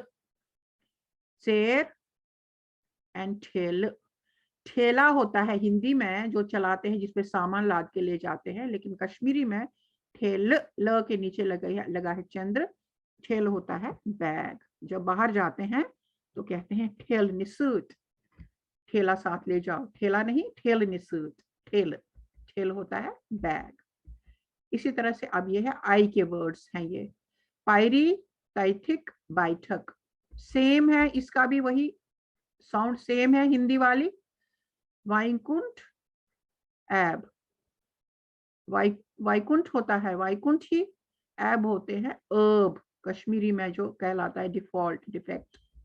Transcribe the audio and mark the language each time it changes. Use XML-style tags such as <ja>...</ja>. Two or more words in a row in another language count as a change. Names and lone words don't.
<hi>शेर एंड ठेल, ठेला होता है हिंदी में जो चलाते हैं जिसपे सामान लाद के ले जाते हैं, लेकिन कश्मीरी में ठेल, ल के नीचे लगा है चंद्र, ठेल होता है बैग। जब बाहर जाते हैं तो कहते हैं</hi> <ks>ठेल निसूट,</ks> <hi>ठेला साथ ले जाओ, ठेला नहीं</hi> <ks>ठेल निसूट,</ks> <hi>ठेल, ठेल होता है बैग। इसी तरह से अब ये है आई के वर्ड्स हैं, ये पायरी, तैथिक, बैठक, सेम है, इसका भी वही</hi> <en>sound same</en> <hi>है हिंदी वाली। वाइकुंठ, एब, वाइकुंठ होता है वाइकुंठ ही, एब होते हैं अब, कश्मीरी में जो कहलाता है</hi> <en>default, defect.</en>